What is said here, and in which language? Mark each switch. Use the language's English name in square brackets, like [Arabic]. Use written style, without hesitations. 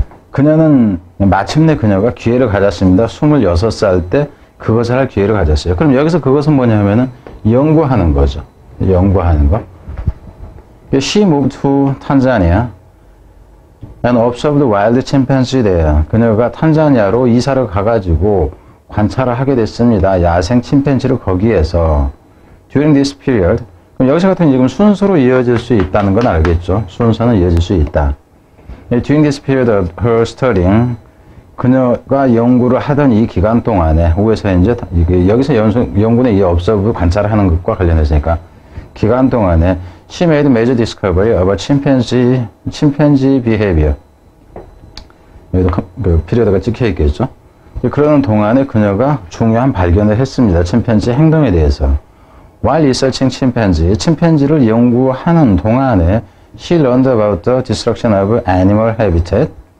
[Korean] 그녀는 마침내 그녀가 기회를 가졌습니다. 26살 때 그것을 할 기회를 가졌어요. 그럼 여기서 그것은 뭐냐면은 연구하는 거죠. 연구하는 거. [English] She moved to Tanzania and observed wild chimpanzee there. [Korean] 그녀가 탄자니아로 이사를 가가지고 관찰을 하게 됐습니다. 야생 침팬지를 거기에서. [English] During this period. [Korean] 그럼 여기서 같은 지금 순서로 이어질 수 있다는 건 알겠죠. 순서는 이어질 수 있다. [English] During this period of her studying. [Korean] 그녀가 연구를 하던 이 기간 동안에, 후에서 이제, 여기서 연구는 이 observe, 관찰을 하는 것과 관련해서니까, 기간 동안에, [English] she made major discovery about chimpanzee behavior. [Korean] 여기도 그 피리어드가 찍혀 있겠죠. 그러는 동안에 그녀가 중요한 발견을 했습니다. 침팬지 행동에 대해서. [English] While researching chimpanzee, [Korean] 침팬지를 연구하는 동안에, [English] she learned about the destruction of animal habitat.